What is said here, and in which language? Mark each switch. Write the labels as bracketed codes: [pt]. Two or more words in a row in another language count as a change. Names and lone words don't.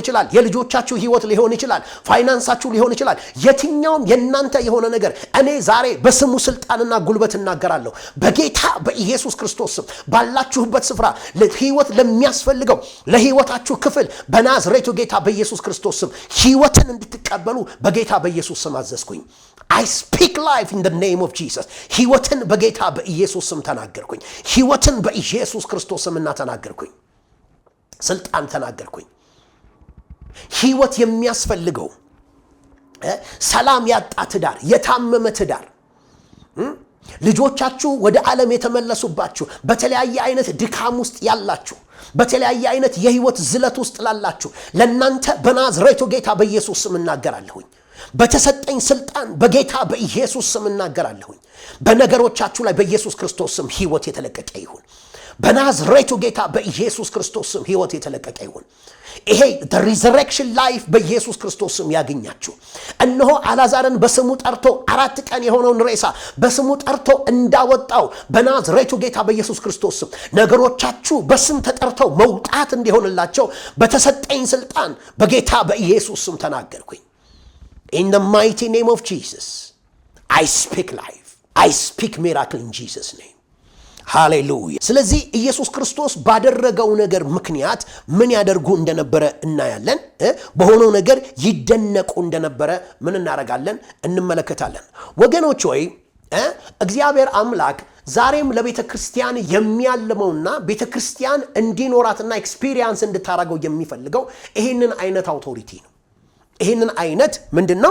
[am] ይችላል፣ የልጆቻችሁ ህይወት ሊሆን ይችላል፣ ፋይናንሳችሁ ሊሆን ይችላል፣ የትኛውም የናንተ የሆነ ነገር እኔ ዛሬ በስሙ ስልጣንና ጉልበት እናገራለሁ። በጌታ በኢየሱስ ክርስቶስ ስም ባላችሁበት ስፍራ ለህይወት ለሚያስፈልገው ለህይወታችሁ ክፍል በናዝሬቱ ጌታ በኢየሱስ ክርስቶስ ስም ህይወትን እንድትቀበሉ በጌታ በኢየሱስ ስም አዘዝኩኝ። [en] I speak life in the name of Jesus። [am] ህይወትን በጌታ በኢየሱስ ስም ተናገርኩኝ። ህይወትን በኢየሱስ ክርስቶስ ስም ተናገርኩኝ። ስልጣን ተናገርኩኝ። ህይወት የሚያስፈልገው ሰላም ያጣ ትዳር፣ የታመመ ትዳር፣ ልጆቻችሁ ወደ ዓለም የተመለሱባችሁ፣ በተለያየ አይነት ድካም ውስጥ ያላችሁ፣ በተለያየ አይነት የህይወት ዝለት ውስጥ ላላችሁ ለናንተ በናዝሬቱ ጌታ በኢየሱስ ስም እናገራለሁኝ። በተሰጠኝ ስልጣን በጌታ በኢየሱስ ስም እናገራለሁኝ። በነገሮቻችሁ ላይ በኢየሱስ ክርስቶስ ስም ህይወት የተለቀቀ ይሁን። በናዝሬቱ ጌታ በኢየሱስ ክርስቶስ ስም ሕይወት የተለቀቀ ይሁን። ይሄ [en] the resurrection life [am] በኢየሱስ ክርስቶስ ስም ያገኛችሁ። እነሆ አልዓዛርን በስሙ ጠርቶ 4 ቀን የሆነውን ሬሳ በስሙ ጠርቶ እንዳወጣው በናዝሬቱ ጌታ በኢየሱስ ክርስቶስ ስም ነገሮቻችሁ በስም ተጠርተው መውጣት እንዲሆንላቸው በተሰጠኝ ስልጣን በጌታ በኢየሱስ ስም ተናገርኩኝ። [en] In the mighty name of Jesus, I speak life. I speak miracle in Jesus' name. [am] ሃሌሉያ። ስለዚህ ኢየሱስ ክርስቶስ ባደረገው ነገር ምክንያት ምን ያደርጉ እንደነበረ እናያለን። በሆነው ነገር ይደነቁ እንደነበረ ምን እናረጋለን? እንመለከታለን። ወገኖች ሆይ እግዚአብሔር አምላክ ዛሬም ለቤተ ክርስቲያን የሚያልመውና ቤተ ክርስቲያን እንዲኖራትና ኤክስፒሪየንስ እንድታረገው የሚፈልገው ይህንን አይነት አውቶሪቲ ነው። ይህንን አይነት ምንድነው?